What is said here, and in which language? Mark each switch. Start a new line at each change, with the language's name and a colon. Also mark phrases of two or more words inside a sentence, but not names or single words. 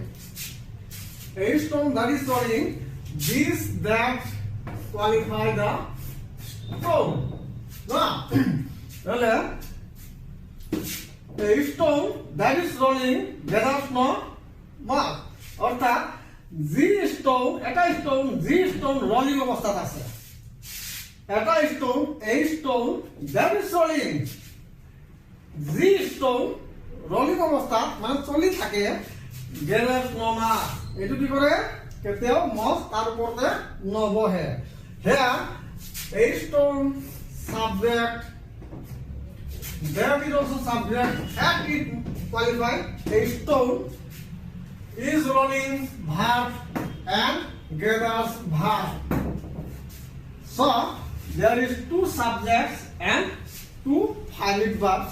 English: A stone that is rolling. These that qualify the stone. A stone that is rolling gathers no moss.
Assamese: অর্থাৎ এটা
English: stone rolling
Assamese: অবস্থাত আছে।
English: এটা স্টোন that is rolling. stone rolling
Assamese: অবস্থাত মানে চলি থাকে,
English: gathers no moss.
Assamese: এইটো কি কৰে? কেতিয়াও মছ তাৰ ওপৰতে নবহে।
English: Here a stone subject, there is also subject and it qualify. A stone is rolling verb and gathers verb. So there is two subjects and two finite verbs.